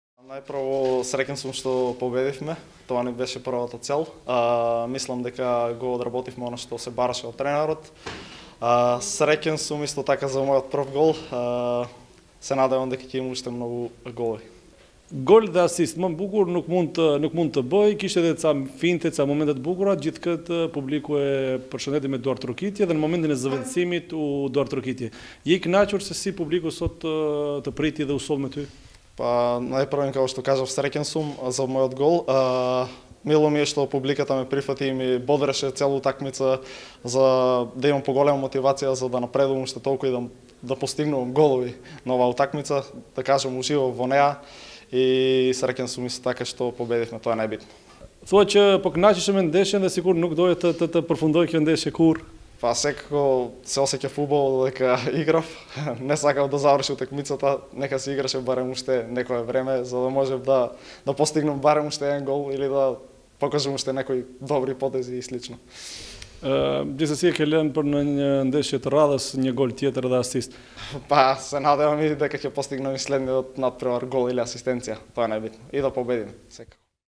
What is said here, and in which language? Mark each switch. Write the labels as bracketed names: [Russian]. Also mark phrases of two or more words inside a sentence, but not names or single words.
[Macedonian] Најпрво среќен сум што победивме, тоа не беше првата цел. Мислам дека го одработивме она што се бараше од тренерот. Среќен сум исто така за мојот прв гол. Се надевам дека ќе има уште многу голови. [Albanian] Gol dhe asist më bukur nuk mund të bëj, kishte edhe ca finte, ca momente të bukura, gjithë këtë publiku e përshëndeti me duar trokitje dhe në momentin e zëvendësimit u duar trokitje. Je I kënaqur se si publiku sot të priti dhe u soll me ty? [Macedonian] Па најпрво како што кажав, среќен сум за мојот гол. Мило ми е што публиката ме прифати и ми бодреше целу такмица за да имам поголема мотивација за да напредувам уште толку и да постигнувам голови на оваа утакмица, да кажам уживав во неа. И среќен сум исто така што победивме, тоа е најбитно. [Albanian] Thua që po kënaqeshe me ndeshjen dhe sikur nuk doje të përfundoj kjo ndeshje kurr. [Macedonian] Па секако се осеќа фудбал дека играв, не сакав да заврши утакмицата, нека се играше барем уште некое време за да можев да постигнем барем уште еден гол или да покажем уште некои добри потези и слично. [Albanian] Gjithsesi e ke lënë për në një ndeshje të radhës një gol tjetër dhe asist. [Macedonian] Па се надевам и дека ќе постигнем и следниот надпревар гол или асистенција, тоа е најбитно. И да победиме секако.